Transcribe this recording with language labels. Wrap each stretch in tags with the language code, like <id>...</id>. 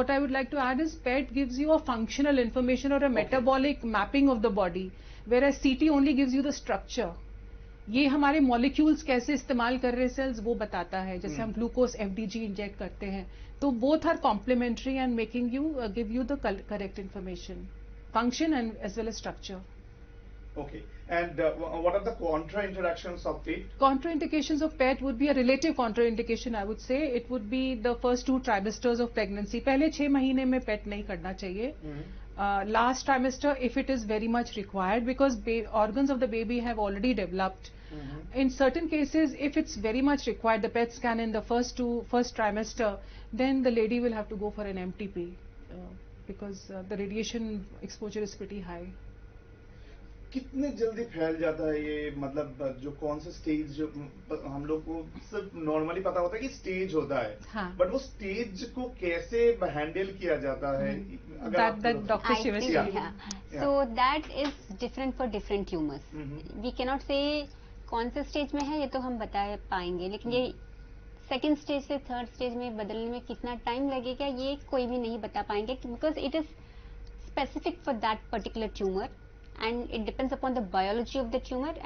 <en>What I would like to add is PET gives you a functional information और a metabolic mapping of the body, whereas CT only gives you the structure.</en> <hi>ये हमारे molecules कैसे इस्तेमाल कर रहे sales वो बताता है. जैसे हम ग्लूकोज एफडीजी इंजेक्ट करते हैं, तो</hi> <en>Both are complementary and making you give you the correct information, function and as well as structure. Okay, and what are the contraindications of PET? Contraindications of PET would be a relative contraindication, I would say. It would be the first 2 trimesters of pregnancy.</en> <hi>पहले 6 महीने में PET नहीं करना चाहिए.</hi> <en>Last trimester, if it is very much required, because organs of the baby have already developed. In certain cases, if it's very much required, the PET scan in the first trimester, then the lady will have to go for an MTP. because the radiation exposure is pretty high.</en> <hi>कितने जल्दी फैल जाता है ये, मतलब जो कौन सा स्टेज, जो हम लोग को सिर्फ नॉर्मली पता होता है कि स्टेज होता है, हाँ. बट वो स्टेज को कैसे हैंडल किया जाता है? अगर आप</hi> <en>That Dr. Shivashri. So that is different for different tumors. We cannot say</en> <hi>कौन से स्टेज में है ये तो हम बता पाएंगे, लेकिन ये सेकेंड स्टेज से थर्ड स्टेज में बदलने में कितना टाइम लगेगा ये कोई भी नहीं बता पाएंगे,</hi> <en>Because it is specific for that particular tumour and it depends upon the biology of the tumour.</en>